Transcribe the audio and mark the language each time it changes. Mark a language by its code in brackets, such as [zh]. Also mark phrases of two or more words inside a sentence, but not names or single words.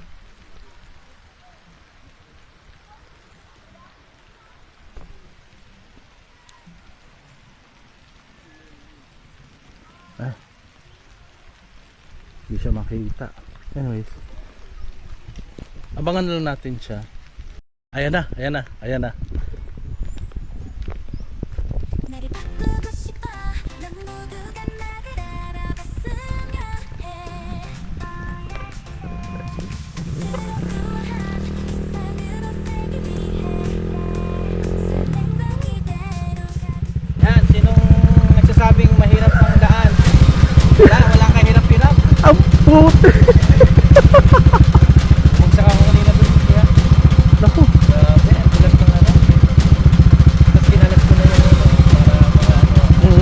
[tl] Hindi siya makita. Anyways, abangan lang natin siya. Ayan na, ayan na, ayan na. [ko] 나를 바꾸고 싶어 넌 모두가 나를 알아봤으면 해 이상으로 살기 위해 설렘동이대로 가는 [tl] Yan, sinong nagsasabing mahirap ang daan? Wala kahirap-hirap. Ang puti! Bumagsak ako kanina dun. Kaya, Naku! grabe, ang tulas ng ano. Tapos kinalas ko na yung ano, para mga ano.